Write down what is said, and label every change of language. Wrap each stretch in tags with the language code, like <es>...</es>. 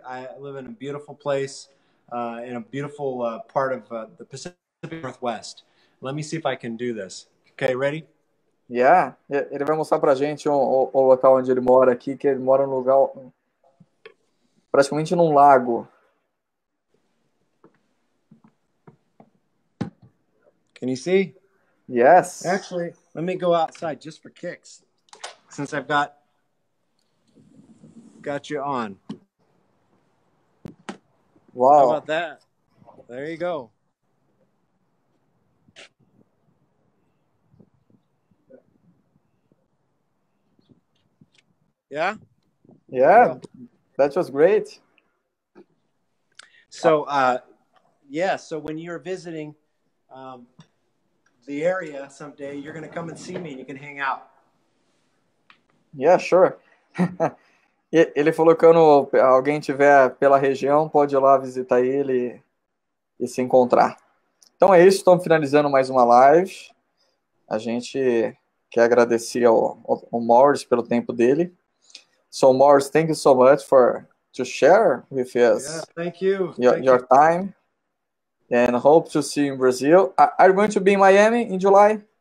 <en>I live in a beautiful place, in a beautiful part of the Pacific Northwest. Let me see if I can do this. Okay, ready?</en> <pt>Yeah, ele vai mostrar pra gente o local onde ele mora aqui, que ele mora num lugar praticamente num lago.</pt> <en>Can you see? Yes. Actually, let me go outside just for kicks, since I've got you on. Wow. How about that? There you go. Yeah? Yeah, that was great. So, so when you're visiting the area someday, you're going to come and see me and you can hang out. Yeah, sure.</en> <pt>Ele falou que quando alguém tiver pela região, pode ir lá visitar ele e se encontrar. Então é isso, estamos finalizando mais uma live. A gente quer agradecer ao Morris pelo tempo dele.</pt> <en>So Morris, thank you so much to share with us thank you. Your time, and hope to see you in Brazil. Are you going to be in Miami in July?</en>